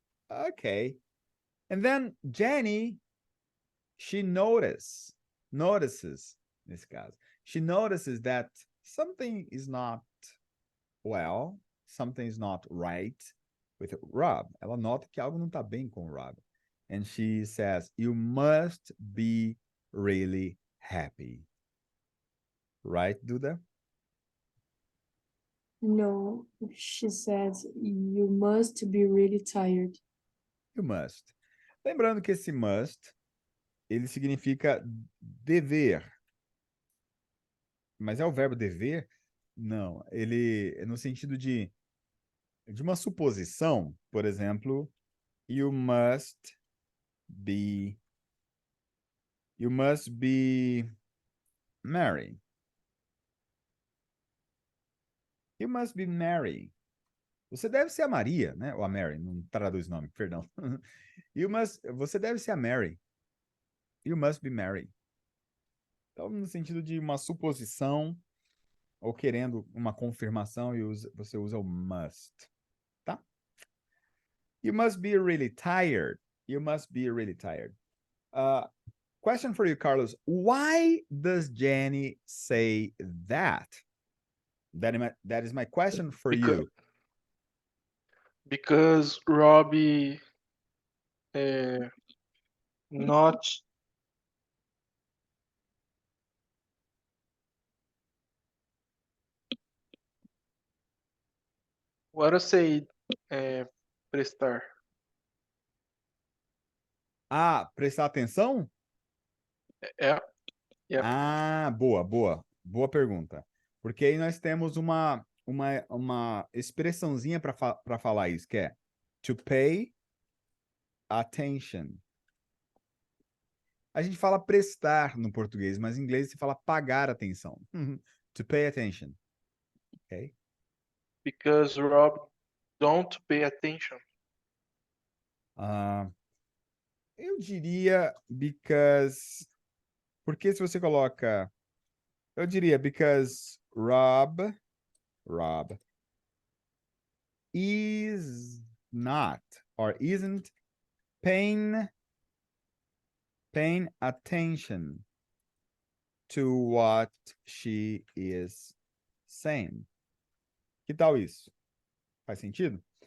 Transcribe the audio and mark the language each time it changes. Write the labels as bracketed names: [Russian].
[English] Okay. And then Jenny, she notices, [Portuguese] nesse caso, [English] she notices that something is not well, something is not right with Rob. [Portuguese] Ela nota que algo não tá bem com Rob. [English] And she says, you must be really happy. Right, Duda? No, she says, you must be really tired. You must. [Portuguese] Lembrando que esse must, ele significa dever. Mas é o verbo dever? Não, ele é no sentido de uma suposição, por exemplo, [English] you must be married. You must be Mary. [Portuguese] Você deve ser a Maria, né? Ou a Mary, não traduz o nome, perdão. Você deve ser a Mary. [English] You must be Mary. [Portuguese] Então, no sentido de uma suposição ou querendo uma confirmação, você usa o must, tá? [English] You must be really tired. You must be really tired. Question for you, Carlos. Why does Jenny say that? That is my question for you. Because Robbie not what I say prestar. [Portuguese] Ah, prestar atenção? É, yep. Ah, boa pergunta. Porque aí nós temos uma expressãozinha para falar isso, que é [English] to pay attention. [Portuguese] A gente fala prestar no português, mas em inglês se fala pagar atenção. [English] To pay attention. Ok? Because Rob don't pay attention. [Portuguese] Eu diria because. Porque se você coloca. Eu diria [English] because Rob is not or isn't paying attention to what she is saying. [Portuguese] Que tal isso? Faz sentido?